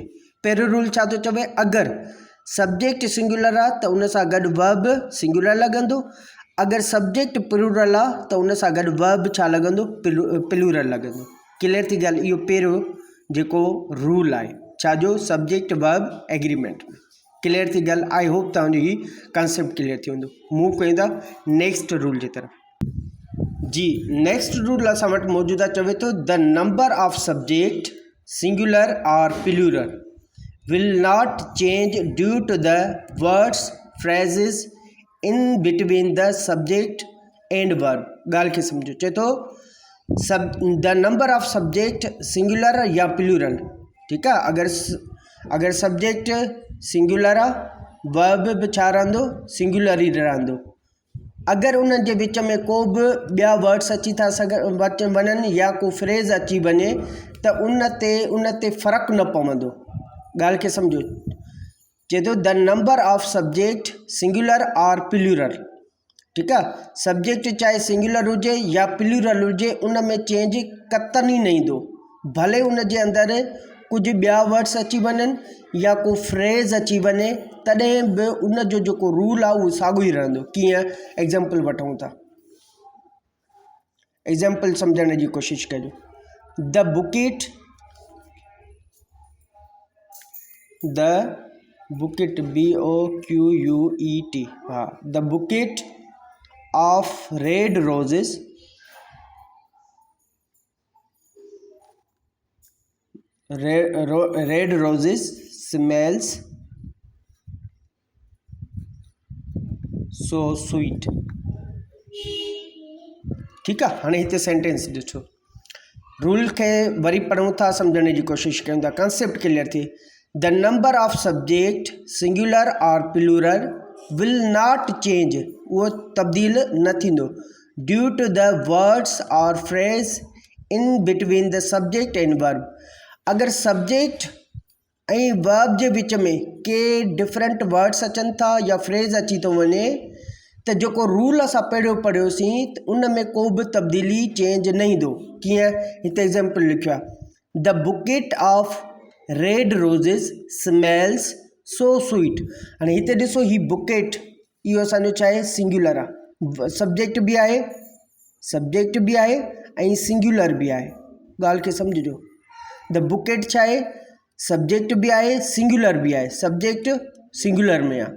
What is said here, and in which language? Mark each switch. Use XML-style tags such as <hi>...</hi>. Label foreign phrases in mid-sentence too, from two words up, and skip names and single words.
<sd>पहिरियों रूल छा थो चवे, अगरि</sd> <en>सब्जेक्ट सिंगुलर</en> <sd>आहे त उन सां गॾु</sd> <en>वर्ब सिंगुलर</en> <sd>लॻंदो, अगरि</sd> <en>सब्जेक्ट प्लूरल</en> <sd>आहे त उन सां गॾु वर्ब छा लॻंदो, प्लूरल लॻंदो। क्लियर थी ॻाल्हि। इहो पहिरियों जेको रूल आहे। छाजो</sd> <en>सब्जेक्ट वर्ब एग्रीमेंट</en> <sd>में। क्लियर थी गल?</sd> <en>आई होप</en> <sd>तव्हांजो ही कॉन्सेप्ट क्लियर थी हूंदो। मूव कयूं था</sd> <en>नेक्स्ट रूल</en> <sd>जी तरफ़। जी नेक्स्ट रूल असां वटि मौजूदु आहे, चवे थो</sd> <en>the number of subject singular or plural will not change due to the words phrases in between the subject and verb.</en> <sd>ॻाल्हि खे सम्झो। चए थो</sd> <en>the number of subject singular or plural,</en> <sd>ठीकु आहे। अगरि</sd> <en>सब्जेक्ट सिंगुलर</en> <sd>आहे वर्ब बि छा रहंदो, सिंगुलर ई रहंदो। अगरि उन्हनि जे विच में को बि ॿिया वर्ड्स अची था वञनि या को फ्रेज़ अची वञे त उन ते फ़र्क़ु न पवंदो। ॻाल्हि खे सम्झो। चए थो</sd> <en>the number of subject singular or plural,</en> <sd>ठीकु आहे। सब्जेक्ट चाहे सिंगुलर हुजे या प्लूरल हुजे उन में चेंज कतनी न ईंदो, भले उन जे अंदरि कुझु ॿिया वर्ड्स अची वञनि या को फ्रेज़ अची वञे तॾहिं बि उन जो जेको रूल आहे उहो साॻियो ई रहंदो। कीअं? एग्ज़ाम्पल वठूं था, एग्ज़ाम्पल सम्झण जी कोशिशि कजो।</sd> <en>the bouquet BOQUET, हाँ, the bouquet of red roses red roses smells so sweet।</en> <sd>ठीकु आहे। हाणे हिते सेंटेंस ॾिठो, रूल खे वरी पढ़ूं था, सम्झण जी कोशिशि कयूं था, कॉन्सेप्ट क्लियर थी।</sd> <en>the number of subject singular or plural will not change,</en> <sd>उहो तब्दील न थींदो,</sd> <en>due to the words or phrase in between the subject and verb.</en> <sd>अगर सब्जेक्ट ऐं वर्ब जे विच में के</sd> <en>डिफरेंट वर्ड्स</en> <sd>अचनि था या फ्रेज़ अची थो वञे त जेको रूल असां पहिरियों पढ़ियोसीं त उन में को बि तब्दीली चेंज न ईंदो। कीअं? हिते एग्ज़ाम्पल लिखियो आहे,</sd> <en>the bouquet of red roses smells so sweet.</en> <sd>हाणे हिते ॾिसो, ही बुकेट इहो असांजो छा आहे, सिंगुलर आहे। सब्जेक्ट बि आहे ऐं सिंगुलर बि आहे। ॻाल्हि खे सम्झिजो। द बुकेट छा आहे, सब्जेक्ट बि आहे सिंगुलर बि आहे,</sd> <en>सब्जेक्ट सिंगुलर</en> <sd>में आहे।</sd>